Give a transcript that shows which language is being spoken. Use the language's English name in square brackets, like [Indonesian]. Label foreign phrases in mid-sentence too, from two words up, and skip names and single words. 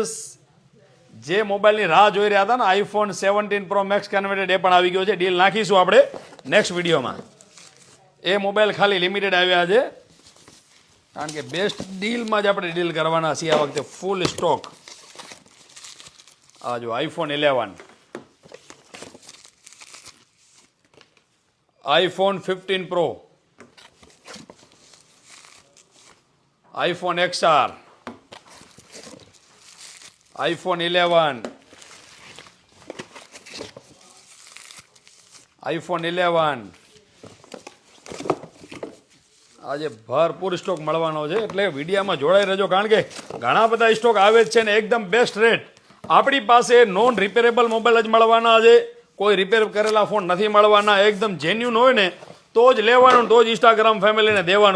[Gujarati] જે મોબાઈલની રાહ જોઈ રહ્યા હતા ને, iPhone 17 Pro Max કન્વર્ટેડ, એ પણ આવી ગયો છે. ડીલ નાખીશું આપણે નેક્સ્ટ વિડીયોમાં. એ મોબાઈલ ખાલી લિમિટેડ આવ્યા છે, કારણ કે બેસ્ટ ડીલમાં જ આપણે ડીલ કરવાના છીએ આ વખતે. ફૂલ સ્ટોક. આ જો iPhone 11, iPhone 15 Pro, iPhone XR, iPhone 11, iPhone 11. આજે ભરપૂર સ્ટોક મળવાનો છે, એટલે વિડીયોમાં જોડાઈ રહેજો, કારણ કે ઘણા બધા સ્ટોક આવે જ છે ને એકદમ બેસ્ટ રેટ. આપણી પાસે નોન રિપેરેબલ મોબાઈલ જ મળવાના છે, કોઈ રિપેર કરેલા ફોન નથી મળવાના. એકદમ જેન્યુન હોય ને તો જ લેવાનું, તો જ ઇન્સ્ટાગ્રામ ફેમિલીને દેવાનું.